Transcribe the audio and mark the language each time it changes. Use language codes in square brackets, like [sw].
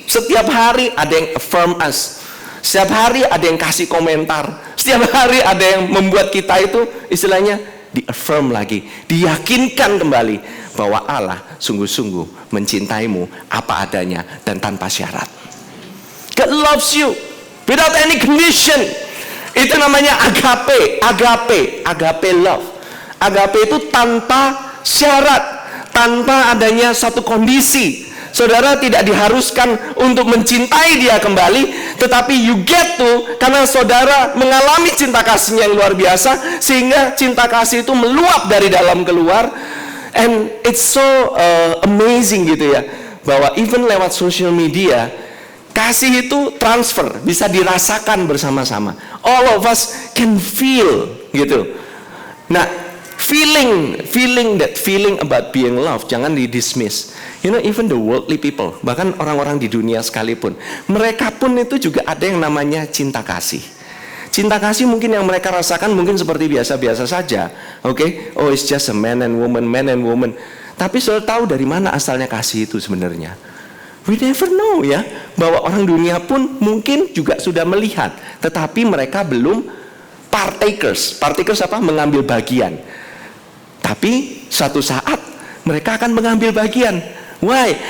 [id] Setiap hari ada yang [en] affirm us, [id] setiap hari ada yang kasih komentar, setiap hari ada yang membuat kita itu istilahnya di-affirm lagi, diyakinkan kembali bahwa Allah sungguh-sungguh mencintaimu apa adanya dan tanpa syarat. [en] God loves you without any condition. [id] Itu namanya agape love. Agape itu tanpa syarat, tanpa adanya satu kondisi. Saudara tidak diharuskan untuk mencintai dia kembali, tetapi [en] you get to, [id] karena saudara mengalami cinta kasihnya yang luar biasa, sehingga cinta kasih itu meluap dari dalam keluar. [en] And it's so amazing [id] gitu ya, bahwa even lewat social media, kasih itu transfer, bisa dirasakan bersama-sama. [en] All of us can feel gitu. Nah, feeling about being loved [id] jangan di-dismiss. [en] Even the worldly people, [id] bahkan orang-orang di dunia sekalipun, mereka pun itu juga ada yang namanya cinta kasih. Cinta kasih mungkin yang mereka rasakan mungkin seperti biasa-biasa saja. Oke? [en] Oh, it's just a man and woman. [id] Tapi saudara tahu dari mana asalnya kasih itu sebenarnya? [en] We never know [id] ya, bahwa orang dunia pun mungkin juga sudah melihat, tetapi mereka belum partakers. Partakers apa? Mengambil bagian. Tapi suatu saat mereka akan mengambil bagian. Why?